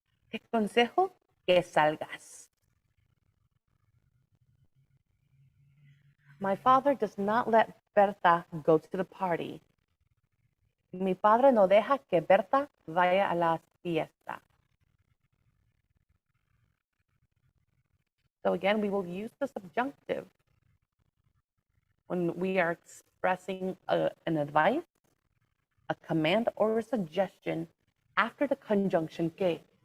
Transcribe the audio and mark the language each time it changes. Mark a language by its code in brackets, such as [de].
[es] Te consejo que salgas. [en] My father does not let Berta go to the party. [es] Mi padre no deja que Berta vaya a la fiesta. [en] So again, we will use the subjunctive when we are expressing an advice, a command, or a suggestion after the conjunction que.